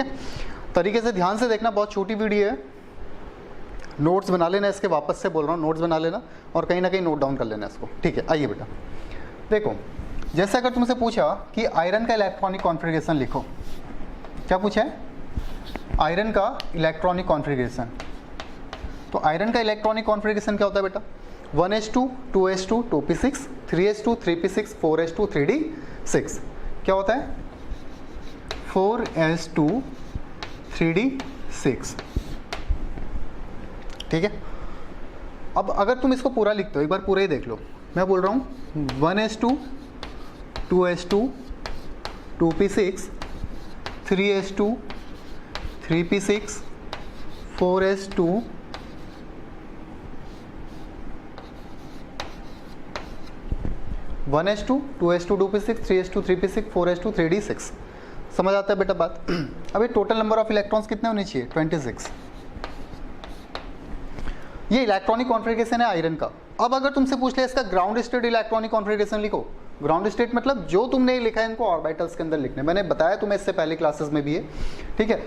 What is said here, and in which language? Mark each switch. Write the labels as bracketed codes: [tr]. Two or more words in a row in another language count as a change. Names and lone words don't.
[hi] तरीके से ध्यान से देखना, बहुत छोटी वीडियो है। नोट्स बना लेना, इसके वापस से बोल रहा हूँ, नोट्स बना लेना और कहीं ना कहीं [en] note down [hi] कर लेना इसको, ठीक है। आइए बेटा देखो, जैसे अगर तुमसे पूछा कि आयरन का [en] electronic configuration [hi] लिखो, क्या पूछा है? आयरन का [en] electronic configuration. [hi] तो आयरन का [en] electronic configuration [hi] क्या होता है बेटा? 1s2 2s2 2p6 3s2 3p6 4s2 3d6। क्या होता है? 4s2 3d6, ठीक है। अब अगर तुम इसको पूरा लिखते हो, एक बार पूरा ही देख लो। मैं बोल रहा हूँ 1s2 2s2 2p6 3s2 3p6 4s2 1s2 2s2 2p6 3s2 3p6 4s2 3d6। समझ आता है बेटा बात? अब ये [en] total number of electrons [hi] कितने होने चाहिए? 26। ये [en] electronic configuration [hi] है आयरन का। अब अगर तुमसे पूछ लिया इसका [en] ground state electronic configuration [hi] लिखो। [en] ground state [hi] मतलब जो तुमने लिखा है इनको ऑर्बिटल्स के अंदर लिखने, मैंने बताया तुम्हें इससे पहले क्लासेस में भी है, ठीक है।